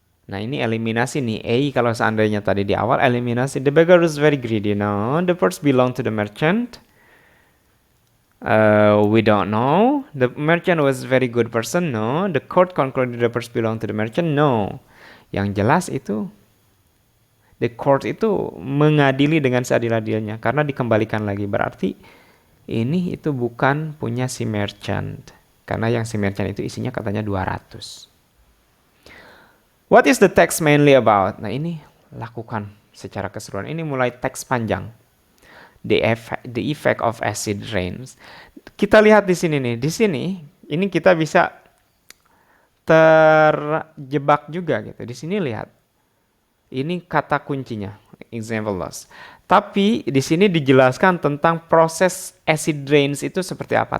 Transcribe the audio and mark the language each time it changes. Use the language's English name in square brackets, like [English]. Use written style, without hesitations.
[Indonesian] Nah ini eliminasi nih. A kalau seandainya tadi di awal eliminasi. [English] The beggar is very greedy. No. The purse belong to the merchant. We don't know. The merchant was very good person. No. The court concluded the purse belong to the merchant. No. [Indonesian] Yang jelas itu [English] the court [Indonesian] itu mengadili dengan seadil-adilnya karena dikembalikan lagi. Berarti ini itu bukan punya si merchant. Karena yang si merchant itu isinya katanya 200. [English] What is the text mainly about? [Indonesian] Nah ini lakukan secara keseluruhan. Ini mulai teks panjang. [English] The effect of acid rains. [Indonesian] Kita lihat di sini nih. Di sini ini kita bisa terjebak juga gitu. Di sini lihat. Ini kata kuncinya, example loss. Tapi di sini dijelaskan tentang proses acid rains itu seperti apa.